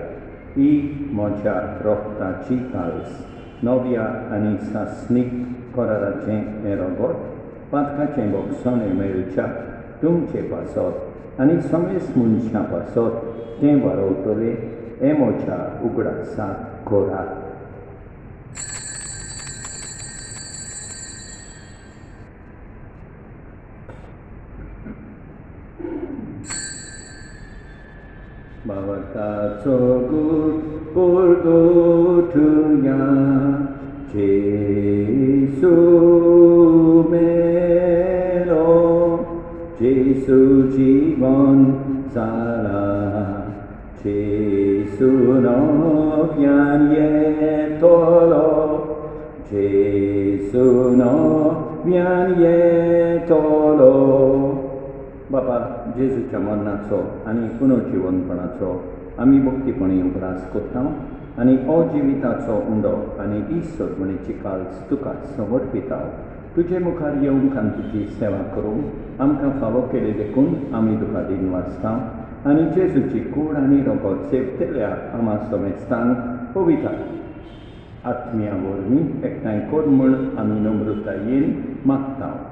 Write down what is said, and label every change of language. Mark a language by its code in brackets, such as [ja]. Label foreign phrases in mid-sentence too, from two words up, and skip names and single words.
[kok] ही म्हज्या रोगताची खालस. नव्या आनी सासणीक कराराचें हें रोगोट पातकाचें बोगसोणें मेळच्या तुमचे पासत आनी समेज मनशां पासत तें वाडोवतलें हें म्हज्या उगडासाक करात. Bhavataco good purgotuya Jesu melo Jesu jivan sala Jesu novyan yetolo Jesu novyan yetolo. बापा जेजूच्या मरणाचो आनी पुनर्जिवनपणाचो आमी भक्तीपणी उगडास करता. आनी अजिविताचो उंडो आनी इस्सोदमणेची काल्स तुका समर्पीत हांव. तुजे मुखार येवंक आनी तुजी सेवा करूंक आमकां फावो केले देखून आमी तुका दिनवासता आनी जेजूची कूड आनी रोगोत सेवतल्या आमा सोमेस्तान पविता आत्म्या वरवीं एकठांय कर म्हूण आमी नम्रतायेन मागता.